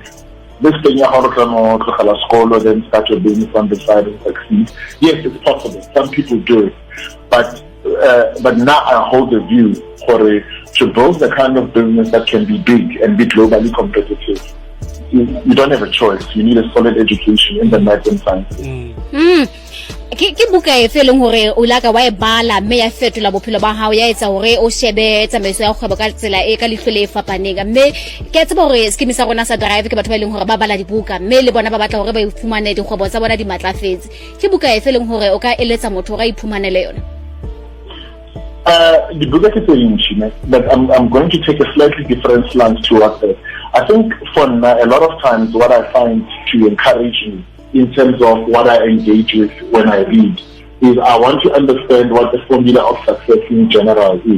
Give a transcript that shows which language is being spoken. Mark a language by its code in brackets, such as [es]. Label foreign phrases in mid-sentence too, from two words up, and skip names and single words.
[en] This thing, school, then start your business on the side and succeed. Yes, it's possible. Some people do it. But now I hold the view to build the kind of business that can be big and be globally competitive. You don't have a choice. You need a solid education in the math and science. [st] Ke buka e feleng hore o laka wa e bala mme ya fetola bophelo ba hao ya etsa hore o shebe tsamaiso ya kgwebo ka tsela e ka lihlole e fapaneng. Mme ke tseba hore skimi sa rona sa drive ke batho ba ileng hore ba bala dibuka mme le bona ba batla hore ba ifumane dikgwebo tsa bona di matlafetse. Ke buka e feleng hore o ka eletsa motho ga iphumanele yona? [en] The book is interesting, but I'm going to take a slightly different slant towards it. I think for a lot of times what I find to encourage me in terms of what I engage with when I read is I want to understand what the formula of success in general is.